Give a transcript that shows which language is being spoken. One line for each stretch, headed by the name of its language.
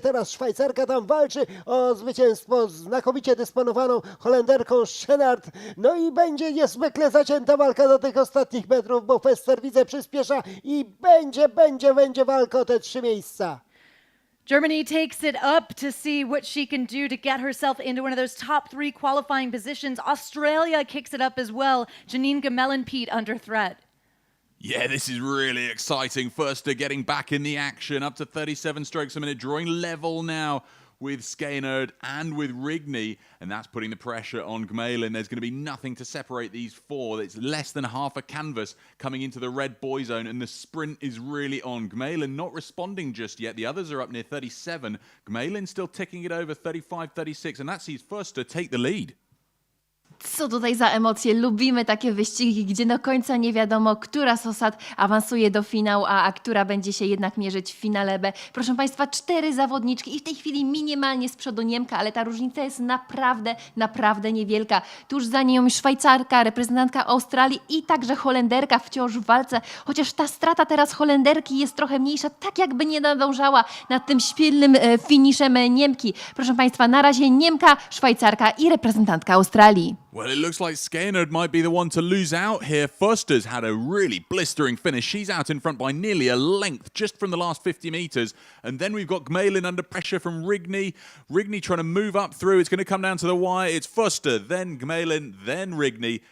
Polish: Teraz Szwajcarka tam walczy o zwycięstwo z znakomicie dysponowaną Holenderką Schenard. No i będzie niezwykle zacięta walka do tych ostatnich metrów, bo Foster widzę przyspiesza i będzie walka o te 3 miejsca.
English: Germany takes it up to see what she can do to get herself into one of those top 3 qualifying positions. Australia kicks it up as well. Janine Gemellen, Pete, under threat. Yeah, this is really exciting. Foster getting back in the action, up to 37 strokes a minute, drawing level now with Skeynard and with Rigney, and that's putting the pressure on Gmelin. There's going to be nothing to separate these four. It's less than half a canvas coming into the red boy zone, and the sprint is really on. Gmelin not responding just yet. The others are up near 37. Gmelin still ticking it over 35, 36, and that sees Foster take the lead.
Polish: Co tutaj za emocje? Lubimy takie wyścigi, gdzie do końca nie wiadomo, która z osad awansuje do finału, a która będzie się jednak mierzyć w finale B. Proszę Państwa, 4 zawodniczki i w tej chwili minimalnie z przodu Niemka, ale ta różnica jest naprawdę niewielka. Tuż za nią Szwajcarka, reprezentantka Australii i także Holenderka wciąż w walce, chociaż ta strata teraz Holenderki jest trochę mniejsza, tak jakby nie nadążała nad tym świetnym finiszem Niemki. Proszę Państwa, na razie Niemka, Szwajcarka i reprezentantka Australii.
English: Well, it looks like Skeynard might be the one to lose out here. Foster's had a really blistering finish. She's out in front by nearly a length just from the last 50 metres. And then we've got Gmelin under pressure from Rigney. Rigney trying to move up through. It's going to come down to the wire. It's Foster, then Gmelin, then Rigney.